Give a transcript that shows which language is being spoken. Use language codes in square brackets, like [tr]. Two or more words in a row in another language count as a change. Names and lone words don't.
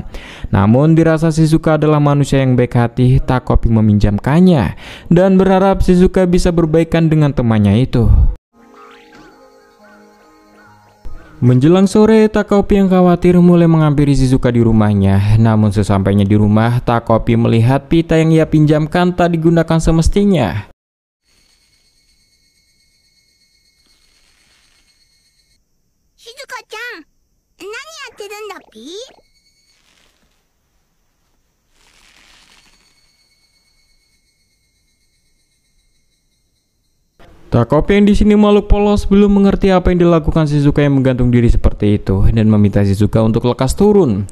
[id] Namun dirasa Shizuka adalah manusia yang baik hati, Takopi meminjamkannya dan berharap Shizuka bisa berbaikan dengan temannya itu. Menjelang sore, Takopi yang khawatir mulai menghampiri Shizuka di rumahnya. Namun sesampainya di rumah, Takopi melihat pita yang ia pinjamkan tak digunakan semestinya. [ja] Shizuka-chan, nani yatteるんだっぴ? [id] Takopi yang di sini makhluk polos belum mengerti apa yang dilakukan Shizuka yang menggantung diri seperti itu dan meminta Shizuka untuk lekas turun.